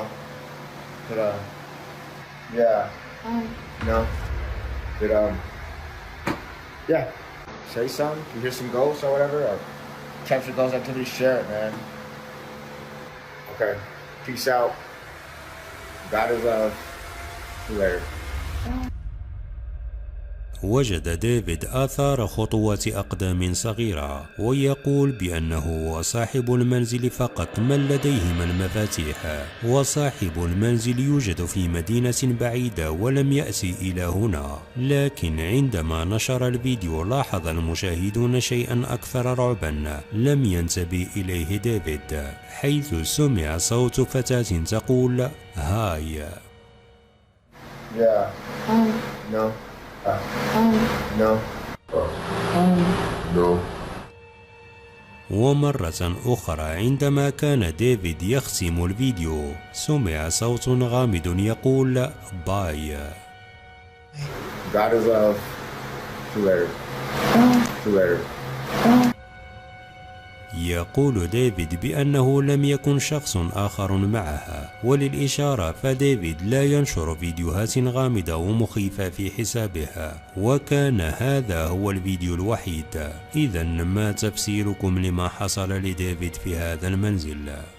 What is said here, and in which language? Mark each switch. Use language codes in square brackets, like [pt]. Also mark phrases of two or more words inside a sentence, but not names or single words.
[en] But yeah, you know. But yeah, say something. If you hear some ghosts or whatever, or capture ghost activity, share it, man. Okay, peace out. God is love. See you later. [ar] وجد ديفيد آثار خطوات أقدام صغيرة ويقول بأنه هو صاحب المنزل فقط من لديهما المفاتيح، وصاحب المنزل يوجد في مدينة بعيدة ولم يأتي إلى هنا. لكن عندما نشر الفيديو لاحظ المشاهدون شيئا أكثر رعبا لم ينتبه إليه ديفيد، حيث سمع صوت فتاة تقول هاي. [en] Yeah. No. No. No. [ar] ومرة أخرى عندما كان ديفيد يختم الفيديو سمع صوت غامض يقول باي. [en] God is love. See you later. See you later. [ar] يقول ديفيد بأنه لم يكن شخص آخر معها، وللإشارة فديفيد لا ينشر فيديوهات غامضة ومخيفة في حسابها، وكان هذا هو الفيديو الوحيد. إذا ما تفسيركم لما حصل لديفيد في هذا المنزل؟